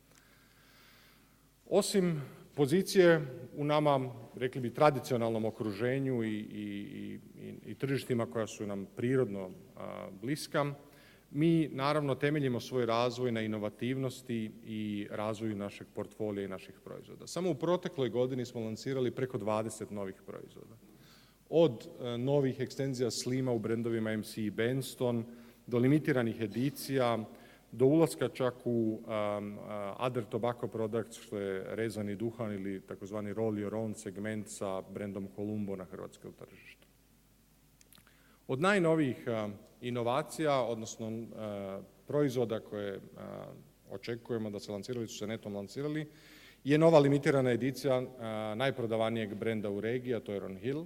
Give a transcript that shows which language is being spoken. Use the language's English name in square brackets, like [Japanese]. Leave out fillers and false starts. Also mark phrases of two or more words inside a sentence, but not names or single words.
[Croatian] Osim pozicije u nama, rekli bi, tradicionalnom okruženju i tržištima koja su nam prirodno bliska, mi naravno temeljimo svoj razvoj na inovativnosti i razvoju našeg portfolija i naših proizvoda. Samo u protekloj godini smo lansirali preko 20 novih proizvoda. Od novih ekstenzija slima u brendovima MC i Benston, do limitiranih edicija, do ulaska čak u [English] other tobacco products, [Croatian] što je rezani duhan ili takozvani [English] roll your own [Croatian] segment sa brendom Columbo na hrvatskom tržištu. Od najnovijih inovacija, odnosno proizvoda koje očekujemo da se lancirali, su se netom lancirali, je nova limitirana edicija najprodavanijeg brenda u regiji, a to je Ron Hill.